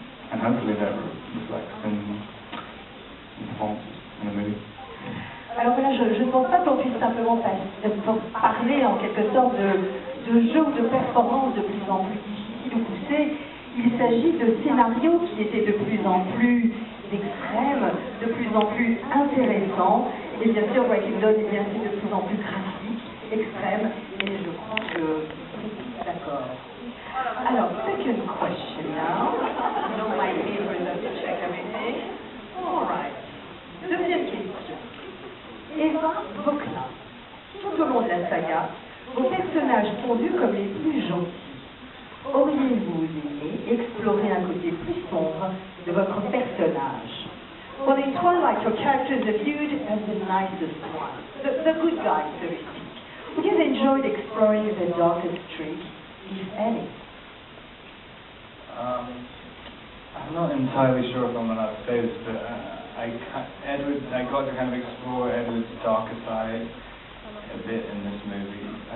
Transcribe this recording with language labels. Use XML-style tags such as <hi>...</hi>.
<en>And hopefully that reflects in performances in the movie.</en> <fr>Alors voilà, je ne pense pas qu'on puisse simplement parler en quelque sorte de jeux ou de performances de plus en plus difficiles ou poussées. Il s'agit de scénarios qui étaient de plus en plus extrêmes, de plus en plus intéressants. Et bien sûr, Breaking Dawn est bien sûr de plus en plus graphique, extrême. Et je crois que c'est d'accord.</fr> <en>Alors, second question now. You know my favorite, let me check everything. All right.</en> <fr>Deuxième question. Eva Bokla. Tout au long de la saga, vos personnages sont vus comme les plus gentils. Auriez-vous aimé explorer un côté plus sombre de votre personnage?</fr> <en>For in Twilight, your characters are viewed as the nicest ones, the good guys, so to speak. Would you have enjoyed exploring the darkest streak, if any? I'm not entirely sure if I'm allowed to say this, but I got to kind of explore Edward's darker side a bit in this movie.</en>